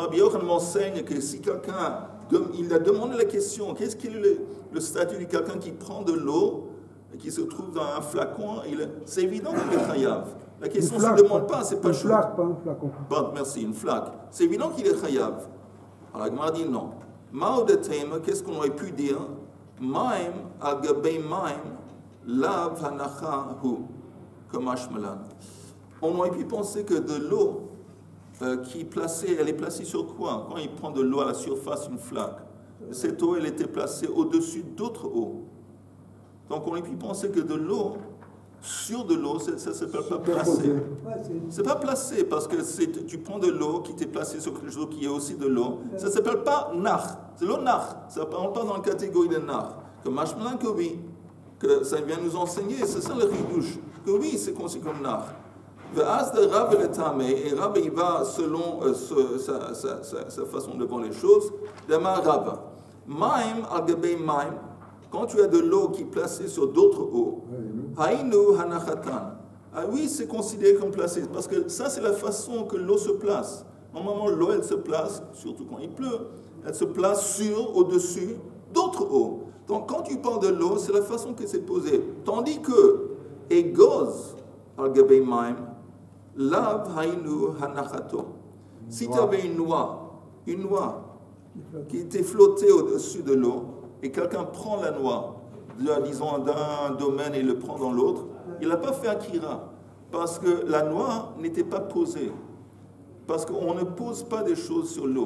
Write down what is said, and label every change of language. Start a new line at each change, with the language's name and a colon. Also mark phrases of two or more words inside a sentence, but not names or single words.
French: Rabbi Yochanan m'enseigne que si quelqu'un, il a demandé la question, qu'est-ce qu'il est le statut de quelqu'un qui prend de l'eau et qui se trouve dans un flacon, c'est évident qu'il est chayav. La question ne se demande pas, c'est pas chaud. Une flaque, pas un flacon. Bon, merci, une flaque. C'est évident qu'il est chayav. Alors la Gemara dit non. Ma'odetem, qu'est-ce qu'on aurait pu dire?
Aramaic: מים על גבי מים לאו הנחה היא קא משמע לן.
French: On aurait pu penser que de l'eau elle est placée sur quoi? Quand il prend de l'eau à la surface, une flaque, cette eau, elle était placée au-dessus d'autres eaux. Donc on aurait pu penser que de l'eau, sur de l'eau, ça ne s'appelle pas placé. C'est pas placé parce que tu prends de l'eau qui t'est placée sur quelque chose qui est aussi de l'eau. Ça ne s'appelle pas nach. C'est l'eau nach. Ça ne rentre pas dans la catégorie de nach. Que mashmalan que oui, que ça vient nous enseigner, c'est ça le ridouche. Que oui, c'est considéré comme nach. Et Rav, il va selon sa façon de voir les choses. Demain,
Aramaic: רב מים על גבי מים.
French: Quand tu as de l'eau qui est placée sur d'autres eaux,
Aramaic: היינו הנחתן.
French: Ah oui, c'est considéré comme placé, parce que ça, c'est la façon que l'eau se place. Normalement, l'eau, elle se place, surtout quand il pleut, elle se place au-dessus d'autres eaux. Donc, quand tu parles de l'eau, c'est la façon que c'est posé. Tandis que,
Aramaic: אגוז על גבי מים לאו היינו הנחתו.
French: Si tu avais une noix qui était flotté au-dessus de l'eau, et quelqu'un prend la noix, disons d'un domaine et le prend dans l'autre, il n'a pas fait Akira, parce que la noix n'était pas posée. Parce qu'on ne pose pas des choses sur l'eau.